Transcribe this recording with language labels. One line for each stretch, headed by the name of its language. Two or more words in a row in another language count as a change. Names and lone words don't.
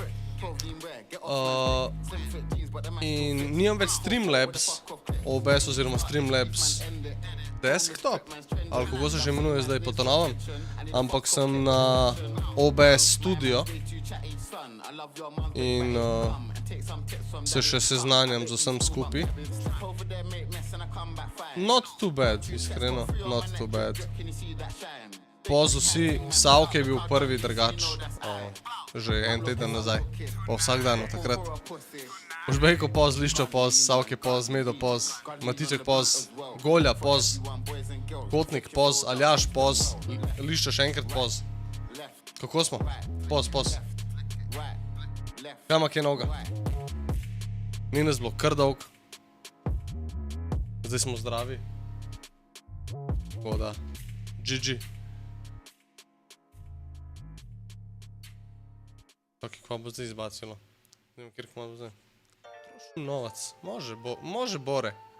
Slovenian: In nimam več Streamlabs OBS oziroma Streamlabs desktop, ali kako se že imenuje zdaj po to novem, ampak sem na OBS Studio in se še seznanjam z vsem skupaj.
English: Not too bad, iskreno, not too bad.
Slovenian: Poz vsi, Savk je bil prvi drgač, že en teden nazaj, pa vsak dan od takrat. Užbejko poz, Liščo poz, Savk je poz, Medo poz, Matiček poz, Golja poz, Kotnik poz, Aljaš poz, Liščo še enkrat poz. Kako smo? Poz, poz. Kamak je noga. Ni nas bilo kar dolg. Zdaj smo zdravi. Tako da, GG. Taki, kva bo zdaj izbacilo? Ne vem, kjer kva bo zdaj.
Croatian: Trošim novac. Može Bore.